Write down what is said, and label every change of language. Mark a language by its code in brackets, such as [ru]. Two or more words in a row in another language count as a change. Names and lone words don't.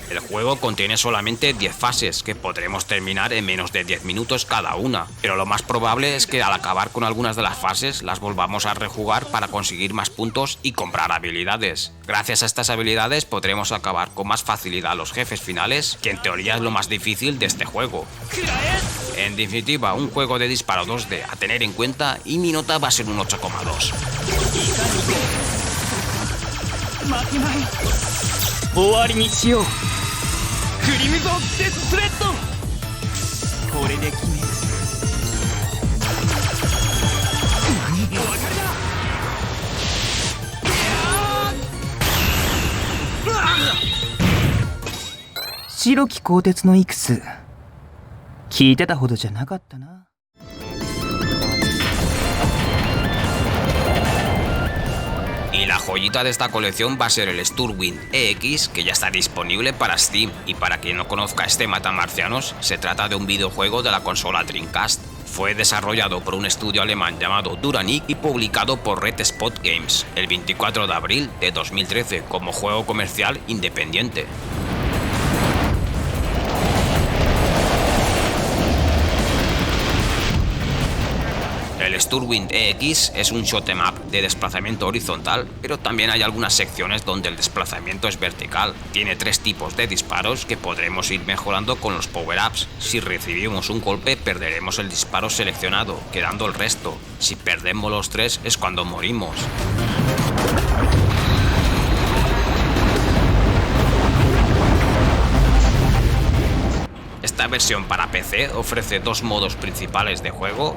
[es] juego contiene solamente 10 fases, que podremos terminar en menos de 10 minutos cada una, pero lo más probable es que al acabar con algunas de las fases las volvamos a rejugar para conseguir más puntos y comprar habilidades. Gracias a estas habilidades podremos acabar con más facilidad los jefes finales, que en teoría es lo más difícil de este juego. En definitiva, un juego de disparo 2D a tener en cuenta y mi nota va a ser un 8,2. [ja] 終わりにしよう。クリムゾンデススレッド。これで決める。お別れだ。白き鋼鉄のイクス、聞いてたほどじゃなかったな。 [es] Y la joyita de esta colección va a ser el Sturmwind EX, que ya está disponible para Steam, y para quien no conozca este matamarcianos, se trata de un videojuego de la consola Dreamcast. Fue desarrollado por un estudio alemán llamado Duranic y publicado por Red Spot Games el 24 de abril de 2013 como juego comercial independiente. El Sturmwind EX es un [en] shoot 'em up [es] de desplazamiento horizontal, pero también hay algunas secciones donde el desplazamiento es vertical. Tiene 3 tipos de disparos que podremos ir mejorando con los power-ups. Si recibimos un golpe perderemos el disparo seleccionado, quedando el resto. Si perdemos los 3 es cuando morimos. Esta versión para PC ofrece 2 modos principales de juego.